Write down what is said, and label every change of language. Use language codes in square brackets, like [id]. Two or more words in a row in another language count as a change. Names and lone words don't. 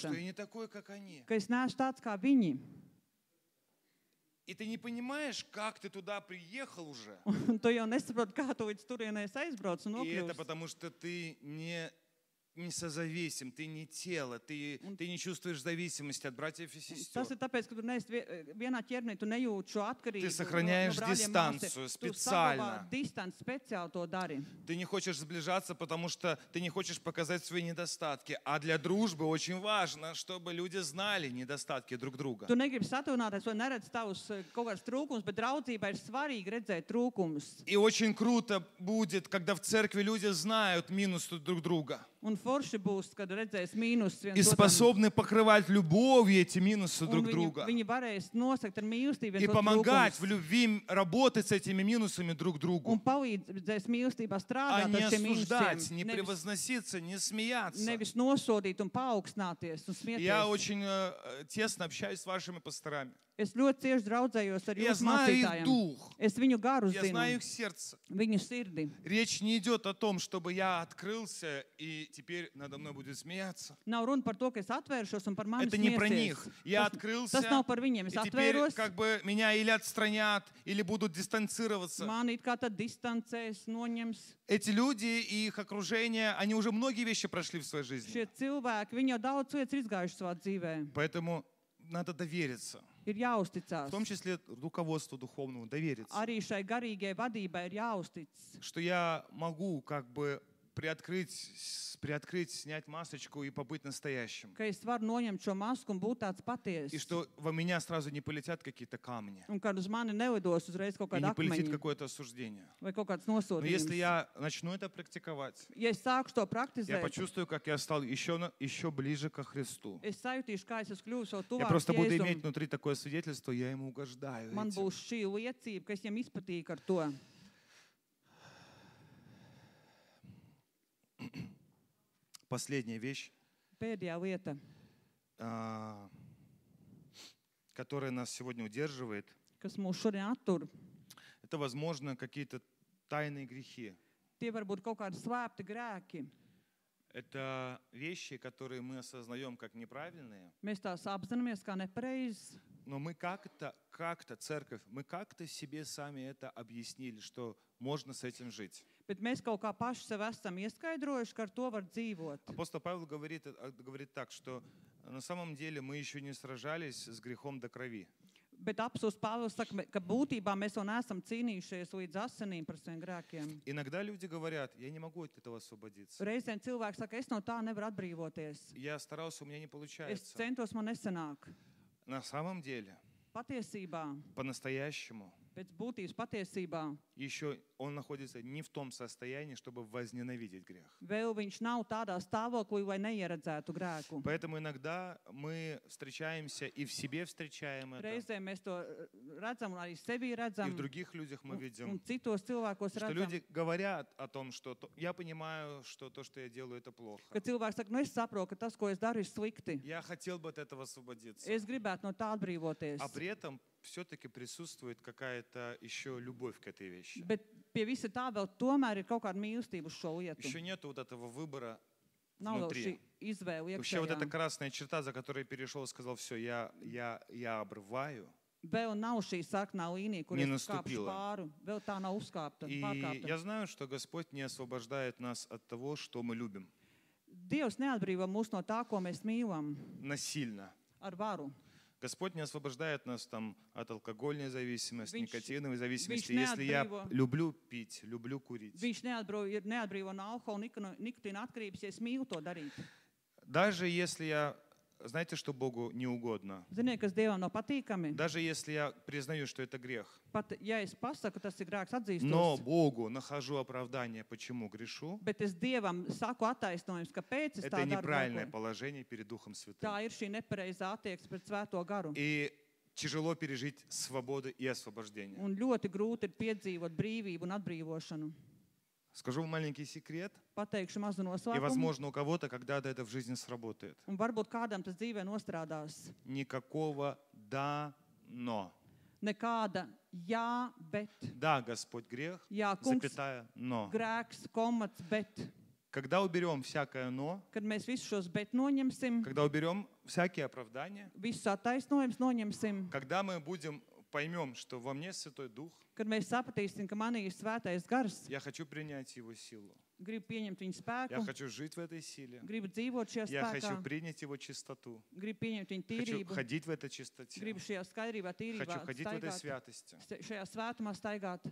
[ru] что я не такой, как они. [lv] ka es neesmu tāds kā viņi. [ru] И ты не понимаешь, как ты туда приехал уже. [lv] Un tu jau nesaproti, kā tu līdz turienei aizbrauc un [ru] И это [lv] nokļūsi. [ru] потому, что ты не не созависим, ты не тело, ты не чувствуешь зависимости от братьев и сестер. [lv] Tas ir tāpēc, ka tu neesi vienā ķermenī, tu nejūti šo atkarību [ru] Ты сохраняешь дистанцию специально. [lv] Tu distanci speciāli to dari. [ru] Ты не хочешь сближаться, потому что ты не хочешь показать свои недостатки. А для дружбы очень важно, чтобы люди знали недостатки друг друга. [lv] Tu negribi satuvināties vai neredz tavus kaut kāds trūkums, bet draudzībai ir svarīgi redzēt trūkumus. [ru] И очень круто будет, когда в церкви люди знают минусы друг друга. [lv] Un forši būs, kad redzēs mīnus [ru] И способны покрывать любовью эти минусы друг [lv] un [ru] друга. [lv] viņi varēs nosakt ar mīlestību [ru] И помогать в [lv] trūkumus. [ru] любви работать с этими минусами друг другу. [lv] Un palīdzēs mīlestībā [ru] А [lv] strādāt [ru] не [lv] ar šiem [ru] осуждать, не [lv] mīnusiem. [ru] превозноситься, не смеяться. [lv] Nevis nosodīt un paaugstināties un [ru] Я [lv] smieties. [ru] очень тесно общаюсь с вашими пасторами. [lv] Es ļoti cieši draudzējos ar [ru] Я [lv] jūsu [ru] знаю их [lv] mācītājiem. [ru] дух, [lv] Es viņu garu [ru] я [lv] zinu, [ru] знаю их сердце. [lv] viņu sirdi. [ru] Речь не идет о том, чтобы я открылся и теперь надо мной будет смеяться. [lv] Nav runa par to, ka es atvēršos un par mani [ru] Это не про [lv] smiesies. [ru] них. Я [lv] Tas [ru] открылся, [lv] nav par viņiem. Es [ru] и теперь [lv] atvēros, [ru] как бы меня или отстранят, или будут дистанцироваться. [lv] mani it kā tad distancēs, noņems. [ru] Эти люди и их окружение, они уже многие вещи прошли в своей жизни. [lv] Šie cilvēki, viņi jau daudz lietas ir izgājuši savā dzīvē. [ru] Поэтому надо довериться. [lv] Ir jāuzticās. [ru] В том числе руководству духовному довериться. [lv] Arī šai garīgai vadībai ir jāuztic. [ru] Что я могу как бы приоткрыть, снять масочку и побыть настоящим. [lv] Ka es varu noņemt šo masku un būt tāds [ru] И [lv] patiess. [ru] что во меня сразу не полетят какие-то камни. [lv] Un kad uz mani nelidos uzreiz kaut [ru] И [lv] kāda [ru] не полетит [lv] akmeņa [ru] какое-то осуждение. [lv] vai kaut kāds [ru] Но если [lv] nosodījums. [ru] я начну это практиковать, [lv] Ja es sāku to [ru] я [lv] praktizēt, [ru] почувствую, как я стал еще ближе ко Христу. [lv] es sajūtīšu, kā es esmu kļuvis vēl [ru] Я [lv] tuvāk [ru] просто буду [lv] Jēzum. [ru] иметь внутри такое свидетельство, я ему угождаю. [lv] Man [ru] этим. [lv] būs šī liecība, ka es viņam izpatīku ar to. [ru] Последняя вещь, [lv] Pēdējā lieta, [ru] которая нас сегодня удерживает, [lv] kas mūs šodien attur, [ru] это, возможно, какие-то тайные грехи. [lv] tie var būt kaut kādi slēpti grēki. [ru] Это вещи, которые мы осознаем как неправильные, [lv] Mēs tās apzināmies kā nepareizes, [ru] но мы как-то, церковь, мы как-то себе сами это объяснили, что можно с этим жить. [lv] bet mēs kaut kā paši sev esam ieskaidrojuši, ka ar to var dzīvot. [ru] Апостол Павел говорит так, что на самом деле мы еще не сражались с грехом до крови. [lv] Bet apsūs Pāvils saka, ka būtībā mēs vēl neesam cīnījušies līdz asinīm par saviem grēkiem. [ru] Иногда люди говорят, я не могу от этого освободиться. [lv] Reizēm cilvēks saka, es no tā nevaru atbrīvoties. [ru] Я старался, у меня не [lv] Es [ru] получается. [lv] centos, man nesanāk. [ru] На самом деле, [lv] Patiesībā, [ru] по-настоящему, [lv] pēc būtības patiesībā, [ru] еще он находится не в том состоянии, чтобы возненавидеть грех. [lv] vēl viņš nav tādā stāvoklī, lai neieredzētu grēku. [ru] Поэтому иногда мы встречаемся и в себе встречаем это, [lv] Reizēm mēs to redzam un arī sevi [ru] и [lv] redzam [ru] в других людях мы [lv] un [ru] видим, [lv] citos cilvēkos [ru] что [lv] redzam. [ru] люди говорят о том, что я понимаю, что то, что я делаю, это плохо. [lv] Kad cilvēks saka, nu es saprotu, ka tas, ko es daru, ir slikti. [ru] Я хотел бы от этого освободиться. [lv] Es gribētu no tā atbrīvoties. [ru] А при этом все-таки присутствует какая-то еще любовь к этой вещи. [lv] Bet pie visa tā vēl tomēr ir kaut kāda mīlestība uz šo lietu. [ru] Еще нет вот этого выбора [lv] Nav vēl šī [ru] внутри. [lv] izvēle [ru] Вообще вот эта [lv] iekšējā. [ru] красная черта, за которой перешел, сказал, все, я обрываю. [lv] Vēl nav šī sarkanā līnija, kur [ru] Не [lv] es kāpšu [ru] наступила. [lv] pāri. Vēl tā nav uzkāpta, [ru] И [lv] pārkāpta. [ru] я знаю, что Господь не освобождает нас от того, что мы любим, [lv] Dievs neatbrīvo mūs no tā, ko mēs mīlam, [ru] насильно. [lv] ar varu. [ru] Господь не освобождает нас там от алкогольной зависимости, [lv] Viņš- [ru] никотиновой зависимости. [lv] viņš [ru] Если я [lv] neatbrīvo- [ru] люблю пить, люблю курить, [lv] Viņš neatbrīvo no alkohola, nikotīna atkarības, ja es mīlu to darīt. [ru] даже если я, знаете, что Богу не угодно, [lv] Ziniet, kas Dievam nav patīkami? [ru] даже если я признаю, что это грех, [lv] Pat, ja es pasaku, tas ir grēks [ru] но [lv] atzīstos, [ru] Богу нахожу оправдание, почему грешу, [lv] bet es Dievam saku attaisnojums, kāpēc es [ru] это [lv] tā daru. [ru] неправильное [lv] grēkoju. [ru] положение перед Духом Святым. [lv] Tā ir šī nepareizā attieksme pret Svēto garu. [ru] И тяжело пережить свободу и освобождение. [lv] Un ļoti grūti ir piedzīvot brīvību un atbrīvošanu. [ru] Скажу вам маленький секрет, [lv] Pateikšu mazu [ru] и, [lv] noslēpumu. [ru] возможно, у кого-то когда-то это в жизни сработает. [lv] Un varbūt kādam tas dzīvē nostrādās. [ru] Никакого «да, но». [lv] Nekāda jā, bet, [ru] Да, Господь, грех, [lv] jā, kungs, [ru] запятая, но. [lv] grēks, komats, bet. [ru] Когда уберем всякое «но», [lv] Kad mēs visus šos bet noņemsim, [ru] когда уберем всякие оправдания, [lv] visus attaisnojumus noņemsim, [ru] когда мы поймем, что во мне Святой Дух, [lv] kad mēs sapratīsim, ka manī ir svētais gars, [ru] я хочу принять Его силу. [lv] gribu pieņemt viņa [ru] Я [lv] spēku, [ru] хочу жить в этой силе. [lv] gribu dzīvot šajā [ru] Я хочу [lv] spēkā, [ru] принять Его чистоту. [lv] gribu pieņemt viņa [ru] Хочу [lv] tīrību, [ru] ходить в этой чистоте. [lv] gribu šajā skaidrībā, tīrībā [ru] Хочу ходить в этой [lv] staigāt, [ru] святости. [lv] šajā svētumā staigāt.